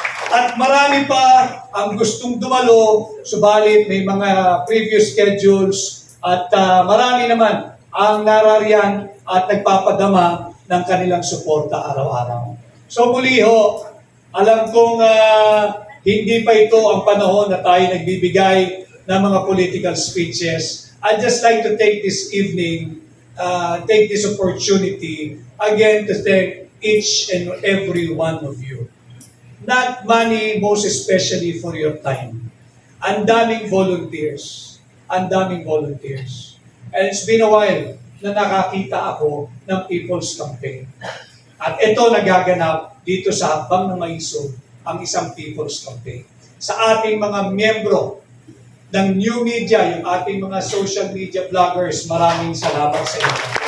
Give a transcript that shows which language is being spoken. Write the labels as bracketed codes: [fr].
[tl] At marami pa ang gustong dumalo, subalit may mga previous schedules at marami naman ang narariyan at nagpapadama ng kanilang suporta araw-araw. So muli ho, alam kong hindi pa ito ang panahon na tayo nagbibigay ng mga political speeches. [en] I'd just like to take this evening, take this opportunity again to thank each and every one of you. Not money, most especially for your time. Ang daming volunteers. [tl] Ang daming volunteers. And it's been a while na nakakita ako ng People's Campaign. At ito nagaganap dito sa Hakbang ng Maisog, ang isang People's Campaign. Sa ating mga miyembro ng new media, yung ating mga social media vloggers, maraming salamat sa inyo.